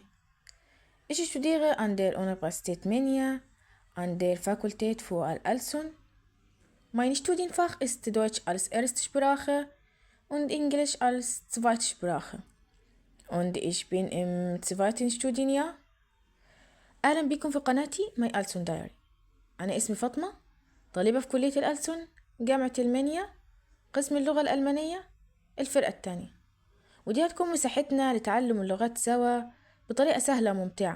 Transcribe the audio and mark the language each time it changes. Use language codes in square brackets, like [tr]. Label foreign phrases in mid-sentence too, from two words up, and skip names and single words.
[de] Ich studiere an der Universität Menia, an der Fakultät für Al-Alsun. Mein Studienfach ist Deutsch als Erstsprache und Englisch als Zweitsprache. Und ich bin im zweiten Studienjahr. [ar] أهلا بكم في قناتي My ألسن دايري. أنا اسمي فاطمة، طالبة في كلية الألسن، جامعة المنيا، قسم اللغة الألمانية، الفرقة التانية. ودي هتكون مساحتنا لتعلم اللغات سوا بطريقة سهلة وممتعة.